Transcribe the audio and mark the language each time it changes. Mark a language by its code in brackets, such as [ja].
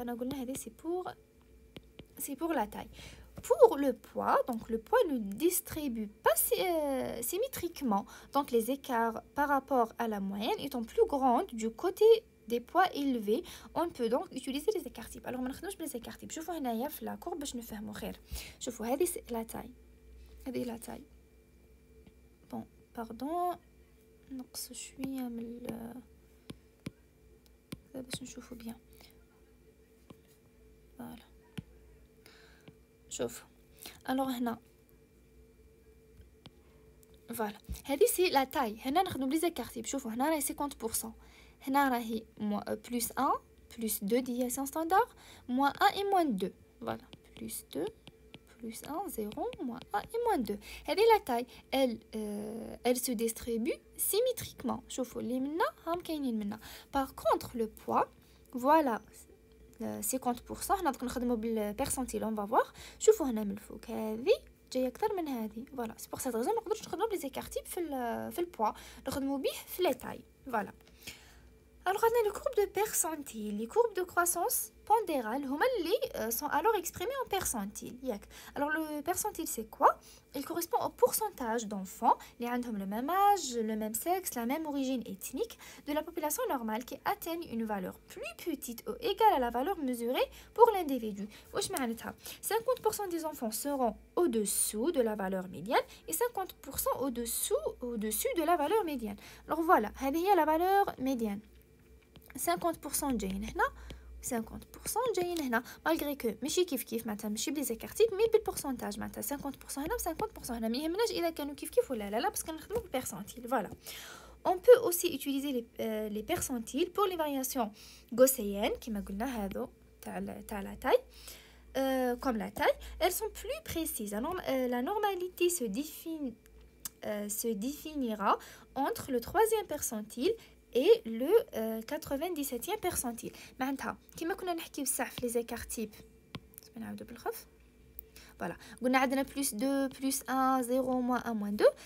[ar] انا قلنا هذه سي [fr] pour la taille. pour le poids, donc le poids ne distribue pas symétriquement, donc les écarts par rapport à la moyenne étant plus grands du côté des poids élevés, on peut donc utiliser les écarts types. alors [ar] ما نخدموش بلي écarts types. شوفوا هنايا في لا كورب باش نفهموا خير. شوفوا هذه لا تاي هذه لا تاي [fr] bon pardon [ar] نقص شويه من باش نشوفوا بيان. فوالا شوفوا [fr] alors [ar] هنا فوالا هذه سي لا تاي. هنا نخدموا بلي écarts types. شوفوا هنا راهي 50%. هنا راهي +1 +2 [fr] déviation standard -1 et -2. voilà +2 +1 0 -1 et -2. [ar] هذه [fr] la taille elle se distribue symétriquement. [ar] شوفوا اللي منا هم كاينين منا. [fr] par contre le poids voilà 50%. [ar] هنا دوك نخدموا بالبيرسنتيل [fr] on va voir. [ar] شوفوا هنا من الفوق هذه جايه اكثر من هذه. [fr] voilà c'est pour cette raison [ar] ما نقدروش نخدموا بلي écarts types في البوا نخدموا به في لي تاي. [fr] voilà. alors on a les courbes de percentile. Les courbes de croissance pondérale sont alors exprimées en percentile. alors le percentile c'est quoi? Il correspond au pourcentage d'enfants qui ont le même âge, le même sexe, la même origine ethnique de la population normale qui atteignent une valeur plus petite ou égale à la valeur mesurée pour l'individu. 50% des enfants seront au-dessous de la valeur médiane et 50% au-dessus de la valeur médiane. alors voilà, [ar] هذه هي [fr] la valeur médiane. [ar] 50% جايين هنا 50% جايين هنا [fr] malgré que [ar] ماشي كيف معناتها ماشي بلي écarts types مي بالبورسنتاج معناتها 50% هنا و 50% هنا. ما يهمناش اذا كانوا كيف ولا لا بس كنخدموا بالبيرسنتيل. [fr] voilà. on peut aussi utiliser les percentiles pour les variations gaussiennes [ar] كما قلنا هذو تاع [fr] la taille. Comme la taille, elles sont plus précises. La normalité se définit se définira entre le 3e percentile et le 97e percentile. [ar] معناتها كيما كنا نحكي بصح في لي زيكار تيب نعاودو بالخف. فوالا قلنا عندنا بلس 2 بلس 1 0 موان 1 موان 2.